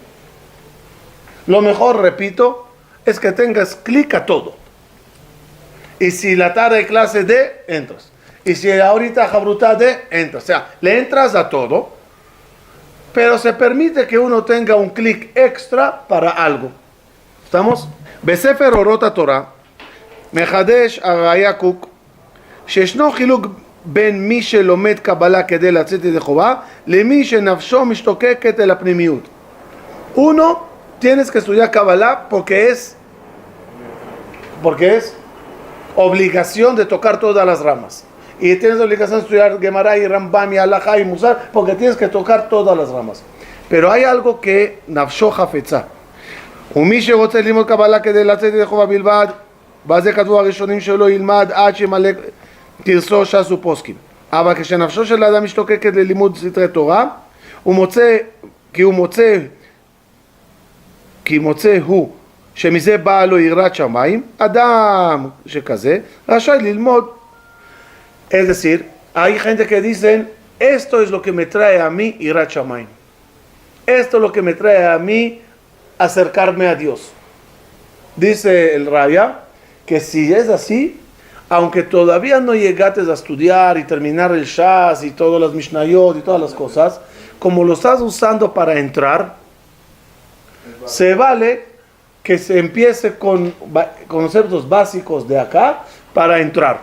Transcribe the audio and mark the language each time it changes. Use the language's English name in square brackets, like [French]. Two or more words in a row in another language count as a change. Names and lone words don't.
[Spanish] Lo mejor, repito, es que tengas clic a todo. Y si la tarde hay clase de, entras. Y si ahorita Jabrutá de, entras. O sea, le entras a todo, pero se permite que uno tenga un clic extra para algo. ¿Estamos? [Hebrew] בספר אורות התורה, מחדש הראי"ה קוק, שישנו חילוק בין מי שלומד קבלה כדי לצאת ידי חובה, למי שנפשו משתוקקת אל הפנימיות. [Spanish] Uno, tienes que estudiar Kabbalah porque es obligación de tocar todas las ramas. Y tienes obligación de estudiar Gemara y Rambam y Halajá y Musar porque tienes que tocar todas las ramas. Pero hay algo que [Hebrew] נפשו חפצה. ומי שרוצה ללמוד קבלה כדי לצאת ידי חובה בלבד, בזה כתבו הראשונים שלו ילמד עד שימלא תרסו ש"ס ופוסקים. אבל כשנפשו של האדם משתוקקת ללימוד סתרי תורה, כי מוצא הוא שמזה באה לו יראת שמיים, אדם שכזה רשאי ללמוד. [Spanish] Es decir, hay gente que dicen, esto es lo que me trae a mí [Hebrew] יראת שמיים. [Spanish] Esto es lo que me trae a mí acercarme a Dios. Dice el Raya que si es así, aunque todavía no llegaste a estudiar y terminar el Shas y todas las Mishnayot y todas las cosas, como lo estás usando para entrar, se vale que se empiece con conceptos básicos de acá para entrar.